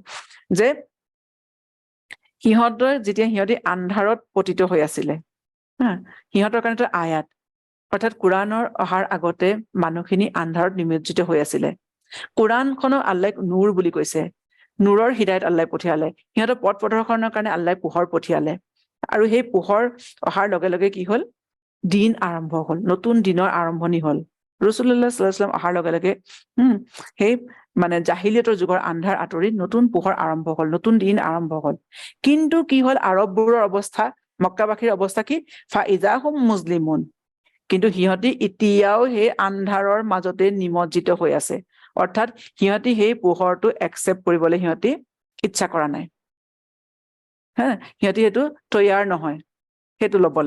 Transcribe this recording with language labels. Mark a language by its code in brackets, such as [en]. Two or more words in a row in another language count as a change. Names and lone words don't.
[as] যে সিহঁতি আন্ধাৰত পতিত হৈ আছিলে, সিহঁতৰ কাৰণেতো আয়াত, অৰ্থাৎ কোৰাণৰ অহাৰ আগতে মানুহখিনি আন্ধাৰত নিমজ্জিত হৈ আছিলে। কোৰাণখনক আল্লাই নূৰ বুলি কৈছে, নূৰৰ হৃদায়ত আল্লাই পঠিয়ালে, সিহঁতৰ পথ প্ৰদৰ্শনৰ কাৰণে আল্লাই পোহৰ পঠিয়ালে, আৰু সেই পোহৰ অহাৰ লগে লগে কি হল, দিন আৰম্ভ হল, নতুন দিনৰ আৰম্ভণি হল। [ar] رسول الله صلى الله عليه وسلم [as] অহাৰ লগে লগে সেই মানে জাহিলিয়তৰ যুগৰ আন্ধাৰ আঁতৰি নতুন পোহৰ আৰম্ভ হল, নতুন দিন আৰম্ভ হল। কিন্তু কি হল, আৰববোৰৰ অৱস্থা, মক্কাবাসীৰ অৱস্থা কি, [ar] فإذا هم مظلمون, [as] কিন্তু সিহঁতি এতিয়াও সেই আন্ধাৰৰ মাজতে নিমজ্জিত হৈ আছে, অৰ্থাৎ সিহঁতি সেই পোহৰটো একচেপ্ট কৰিবলৈ সিহঁতি ইচ্ছা কৰা নাই, সিহঁতি সেইটো তৈয়াৰ নহয় সেইটো লবলে।